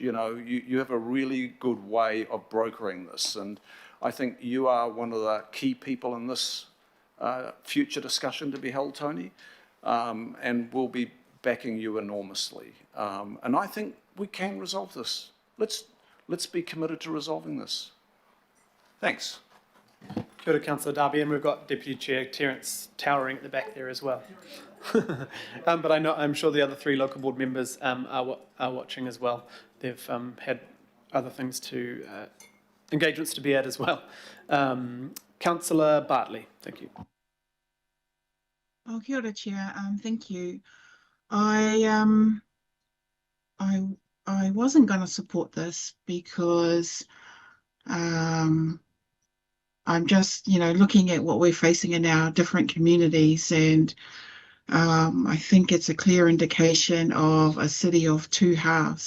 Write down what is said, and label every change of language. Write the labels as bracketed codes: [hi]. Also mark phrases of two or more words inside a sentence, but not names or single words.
[en] You know, you have a really good way of brokering this, and I think you are one of the key people in this future discussion to be held, Tony, and we'll be backing you enormously. And I think we can resolve this. Let's be committed to resolving this. Thanks. [mi] Kia ora, [en] Councillor Darby, and we've got Deputy Chair Terence towering at the back there as well. But I'm sure the other 3 local board members are watching as well. They've had other things to, engagements to be at as well. Councillor Bartley, thank you. [mi] Oh, kia ora, [en] Chair. Thank you. I wasn't going to support this because I'm just, looking at what we're facing in our different communities, and I think it's a clear indication of a city of 2 halves.